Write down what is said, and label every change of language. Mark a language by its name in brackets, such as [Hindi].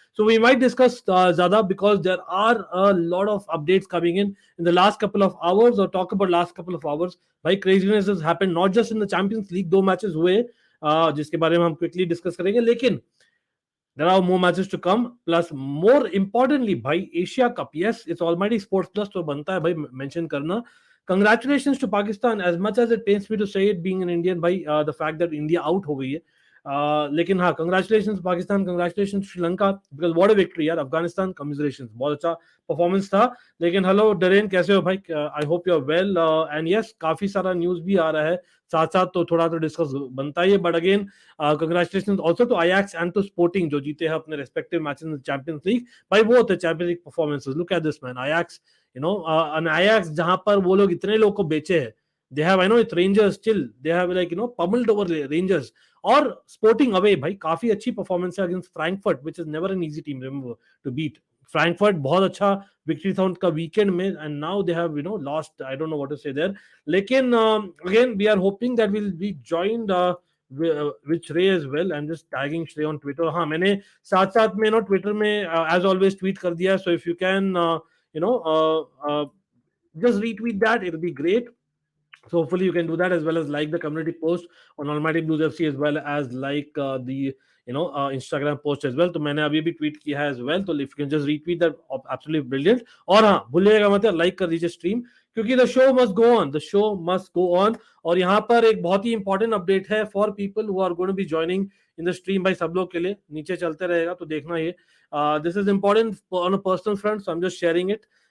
[English] So we might discuss [Hindi] ज़्यादा [English] because there are a lot of updates coming in the last couple of hours, or talk about last couple of hours. भाई craziness has happened not just in the Champions League, [Hindi] दो matches हुए, जिसके बारे में हम quickly discuss करेंगे, लेकिन [English] there are more matches to come, plus more importantly [Hindi] भाई Asia cup. [English] yes, it's almighty sports plus, [Hindi] तो बनता है भाई मेंशन करना. [English] Congratulations to Pakistan, as much as it pains me to say it being an Indian भाई, the fact that India out [Hindi] हो गई है, लेकिन हाँ, [English] congratulations Pakistan, congratulations Sri Lanka, because what a victory यार. [Hindi] अफगानिस्तान commiserations, बहुत अच्छा परफॉर्मेंस था. लेकिन हेलो डरेन, कैसे हो भाई? [English] I hope you are well, and yes, [Hindi] काफी सारा न्यूज भी आ रहा है साथ साथ, तो थोड़ा तो डिस्कस बनता ही है. [English] but again congratulation also to Ajax and to Sporting, [Hindi] जो जीते हैं अपने [English] Respective matches in Champions League. [Hindi] भाई वो होते हैं champions league performances. [English] look at this man, [Hindi] Ajax, an Ajax जहां पर वो लोग इतने लोग को बेचे हैं. [English] They have, I know it's Rangers still. They have pummeled over Rangers. और Sporting away [Hindi] भाई काफी अच्छी परफॉर्मेंस है [English] Against Frankfurt, which is never an easy team remember to beat. Frankfurt [Hindi] बहुत अच्छा विक्ट्री था उनका वीकेंड में, [English] And now they have lost. I don't know what to say there. लेकिन again we are hoping that will be joined with Shrey as well. I'm just tagging Shrey on Twitter. [Hindi] हाँ, मैंने साथ साथ में ट्विटर में [English] as always tweet [Hindi] कर दिया. [English] So if you can just retweet that, it'll be great. So hopefully you can do that, as well as like the community post on Almighty Blues FC, as well as like the Instagram post as well. [Hindi] तो मैंने अभी भी tweet किया है as well. [English] तो if you can just retweet that, absolutely brilliant. [Hindi] और हाँ, भूलिएगा मत लाइक कर दीजिए स्ट्रीम, क्योंकि [English] the show must go on, [Hindi] the show must go on. और यहाँ पर एक बहुत ही इंपॉर्टेंट अपडेट है [English] For people who are going to be joining in the stream. [Hindi] भाई सब लोग के लिए नीचे चलते रहेगा, तो देखना ये. [English] This is important on a personal front, so I am just sharing it.